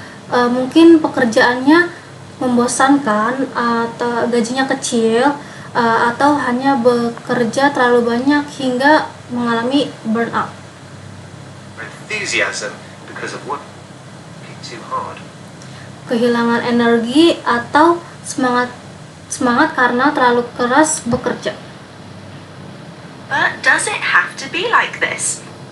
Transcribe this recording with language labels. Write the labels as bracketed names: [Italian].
[Indonesian] Mungkin pekerjaannya membosankan, atau gajinya kecil, atau hanya bekerja terlalu banyak hingga mengalami burnout. [English] Enthusiasm because of working too hard. [Indonesian] Kehilangan energi atau semangat karena terlalu keras bekerja. [English] But does it have to be like this?